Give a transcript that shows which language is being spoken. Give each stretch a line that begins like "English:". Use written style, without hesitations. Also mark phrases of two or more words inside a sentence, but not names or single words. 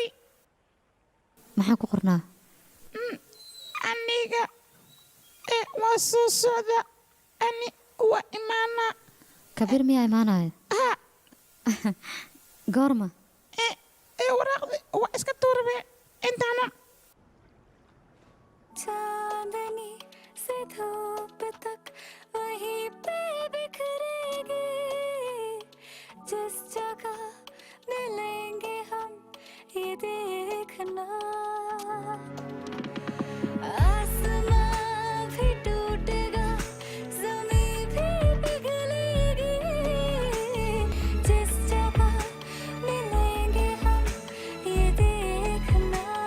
Somali: maxaa ku qornaa aniga waa soo socda ani waa imaanaa kabiir miyaa imaanaya goorma waraaqdi waa iska tuurabe intaana
Hindi: चांदनी से धूप तक वहीं पे बिखरेगी जिस जगह मिलेंगे हम ये देखना आसमां भी टूटेगा ज़मीं भी पिघलेगी जिस जगह मिलेंगे हम ये देखना